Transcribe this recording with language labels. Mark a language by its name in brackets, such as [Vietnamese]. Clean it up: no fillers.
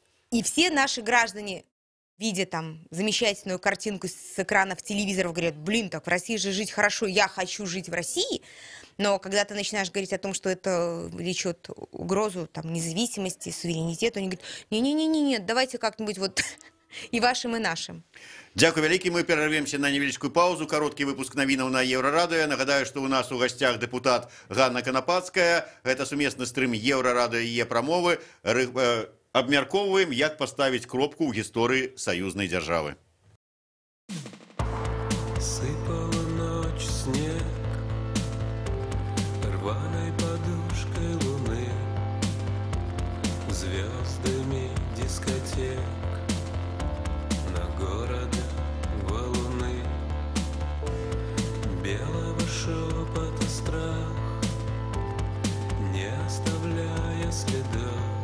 [Russian] И все наши граждане, видя там замечательную картинку с экранов телевизоров, говорят, блин, так в России же жить хорошо, я хочу жить в России. Но когда ты начинаешь говорить о том, что это влечет угрозу там, независимости, суверенитету, они говорят, не-не-не, давайте как-нибудь вот и вашим, и нашим. [Belarusian] Дякую вялікі, мы перервемся на невеличкую паузу, кароткі выпуск навінаў на Еўрарадыё. Нагадаю, што у нас у гасцях дэпутат Ганна Канапацкая. Гэта сумесны стрым Еўрарадыё і Е-прамовы. Абмяркоўваем, як паставіць кропку ў гісторыі саюзнай дзяржавы. [Russian] Сыпала ночь, снег рваной подушкой луны, звездами дискотек на города валуны, белого шепота страх, не оставляя следов,